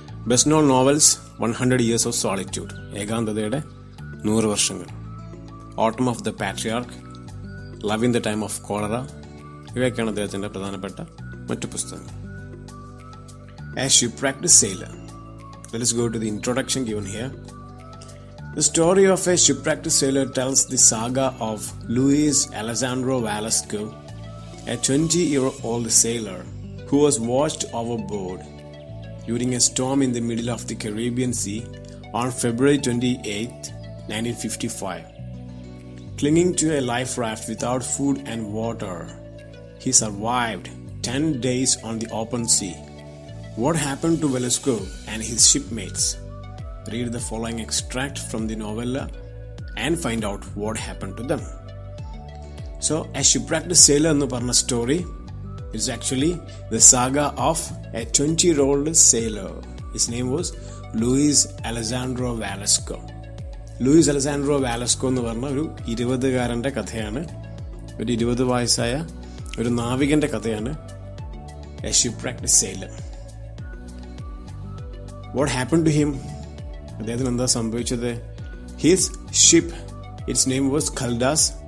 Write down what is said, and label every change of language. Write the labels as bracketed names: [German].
[English] best known novels [Malayalam] 100 Years of Solitude, ഏകാന്തതയുടെ 100 വർഷങ്ങൾ, ഓട്ടം of the patriarch, love in the time of cholera, ഇവയൊക്കെയാണ് അദ്ദേഹത്തിന്റെ പ്രധാനപ്പെട്ട മറ്റു പുസ്തകങ്ങൾ. [English] A Shipwrecked Sailor. Let us go to the introduction given here. The story of a shipwrecked sailor tells the saga of Luis Alessandro Velasco, a 20-year-old sailor who was washed overboard during a storm in the middle of the Caribbean Sea on February 28, 1955. Clinging to a life raft without food and water, he survived 10 days on the open sea. What happened to Velasco and his shipmates? Read the following extract from the novella and find out what happened to them. So, A Shipwrecked Sailor [Malayalam] ennu parna [English] story is actually the saga of a 20-year-old sailor. His name was Luis Alessandro Velasco. [Malayalam] Luis Alessandro Velasco എന്ന് പറഞ്ഞ ഒരു 20-കാരന്റെ കഥയാണ്, ഒരു 20 വയസ്സായ ഒരു നാവികന്റെ കഥയാണ് A Shipwrecked Sailor. [English] What happened to him? [Malayalam] അദ്ദേഹത്തിന് എന്താ സംഭവിച്ചത്? [English] His ship, its name was Caldas.